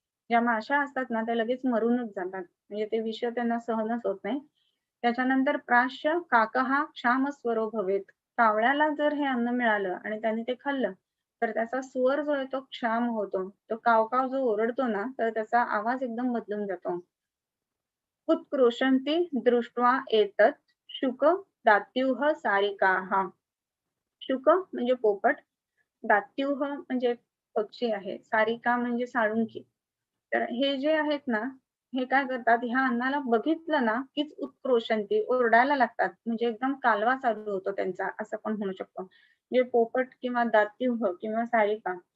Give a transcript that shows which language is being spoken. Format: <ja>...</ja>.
<mr>ज्या माशा असतात ना त्या लगेच मरूनच जातात. म्हणजे ते विष त्यांना सहनच होत नाही. त्याच्यानंतर</mr> <sa>प्राश्य काकः क्षामस्वरो भवेत.</sa> <mr>कावळ्याला जर हे अन्न मिळालं आणि त्याने ते खाल्लं तर त्याचा स्वर जो आहे तो क्षाम होतो. तो काव-काव जो ओरडतो ना तर त्याचा आवाज एकदम बदलून जातो.</mr> <sa>उत्क्रोशन्ति दृष्ट्वा एतत् शुक दात्युः सारिकाः.</sa> <mr>शुक म्हणजे पोपट, दात्युः म्हणजे पक्षी आहे, सारिका म्हणजे साळुंकी. तर हे जे आहेत ना, हे काय करतात ह्या अन्नाला बघितलं ना, कीच उत्क्रोशन्ति ओरडायला लागतात. म्हणजे एकदम कालवा चालू होतो त्यांचा असं पण म्हणू शकतो. म्हणजे पोपट किंवा दात्युह किंवा सारिका.</mr>